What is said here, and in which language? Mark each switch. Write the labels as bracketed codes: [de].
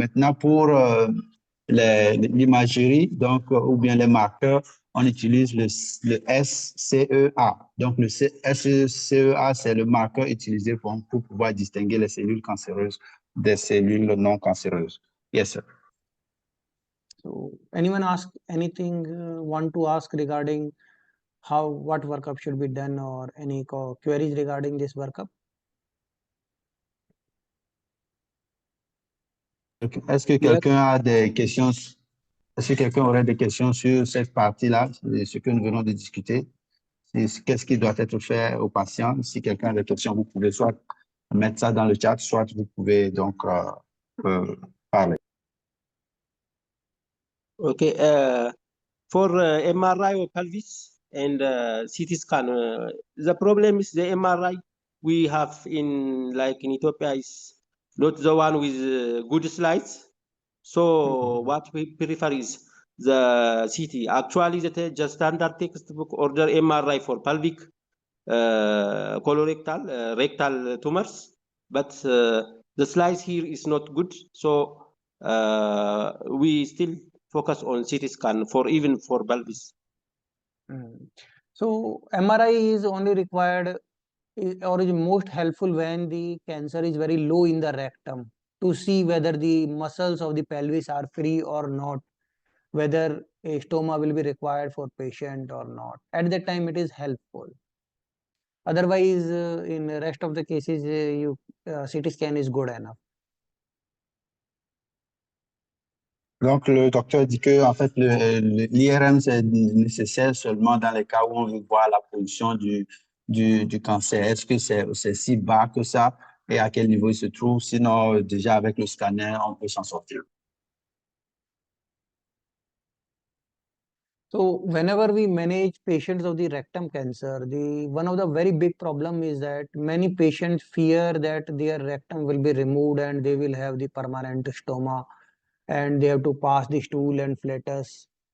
[fr] Maintenant, pour l'imagerie, donc, ou bien les marqueurs, on utilise le SCEA. Donc, le SCEA, c'est le marqueur utilisé pour pouvoir distinguer les cellules cancéreuses des cellules non cancéreuses. [en] Yes, sir. So, anyone want to ask regarding what workup should be done or any queries regarding this workup? [fr] Est-ce que quelqu'un a des questions? Est-ce que quelqu'un aurait des questions sur cette partie-là, ce que nous venons de discuter? Qu'est-ce qui doit être fait au patient? Si quelqu'un a des questions, vous pouvez soit mettre ça dans le chat, soit vous pouvez donc parler. Okay. [en] For MRI of pelvis and CT scan, the problem is the MRI we have in Ethiopia is not the one with good slides. So what we prefer is the CT. Actually, the standard textbook order MRI for pelvic, colorectal, rectal tumors, but the slides here is not good. So we still focus on CT scan even for pelvis. So MRI is only required or is most helpful when the cancer is very low in the rectum to see whether the muscles of the pelvis are free or not, whether a stoma will be required for patient or not. At that time, it is helpful. Otherwise, in the rest of the cases, CT scan is good enough. [fr] Donc, le docteur dit que, en fait, l'IRM, c'est nécessaire seulement dans les cas où on veut voir la position du cancer. Est-ce que c'est si bas que ça et à quel niveau il se trouve? Sinon, déjà avec le scanner, on peut s'en sortir. [en] So, whenever we manage patients of the rectum cancer, one of the very big problem is that many patients fear that their rectum will be removed and they will have the permanent stoma and they have to pass the stool and flatus.